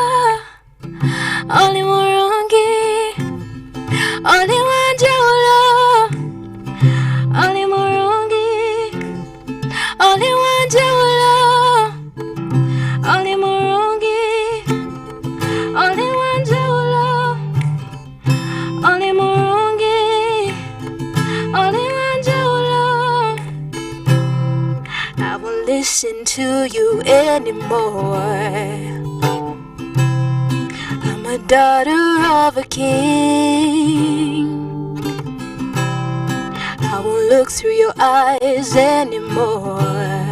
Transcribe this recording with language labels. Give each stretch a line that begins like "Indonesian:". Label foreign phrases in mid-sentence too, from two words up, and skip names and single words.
Ganda: Oli Murungi, Oli Wanjaula, Oli Murungi, Oli Wanjaula, Oli Murungi, Oli Wanjaula, Oli Murungi, Oli Wanjaula.
English: I won't listen to you anymore. I'm a daughter of a king. I won't look through your eyes anymore.